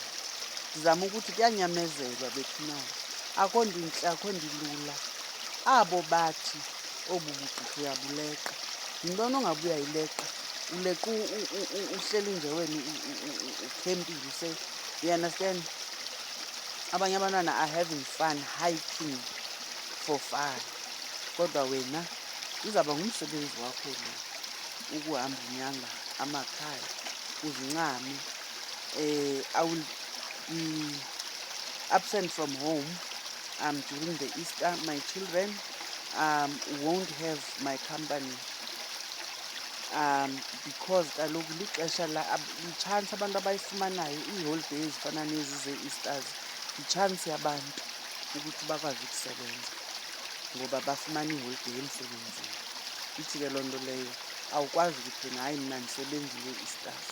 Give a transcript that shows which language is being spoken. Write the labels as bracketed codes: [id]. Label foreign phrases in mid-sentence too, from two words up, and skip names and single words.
[xh] Ndizama ukuthi kuyanyamezelwa bethu na. Akho ndintle, akho ndilula. Abo bathi obu bugqirha uyabuleqa. Yintoni ongabe uyayileqa? Uleqa uhleli nje wena ukhempile [en] you understand? [xh] Abanye abantwana [en] are having fun hiking for fun. [xh] Kodwa wena uzaba ngumsebenzi wakho lo ukuhamba unyanga amakhaya uzincame. [en] I will be absent from home during the Easter. My children won't have my company because [xh] kaloku lixesha i-chance abantu abayifumanayo ii-holidays ezifana nezi ze-Easters, yi-chance yabantu ukuthi bakwazi ukusebenza. ngoba bafumana iholideyi emsebenzini. Ithi ke loo nto leyo awukwazi ukuthi wena hayi mna ndisebenzile istafu.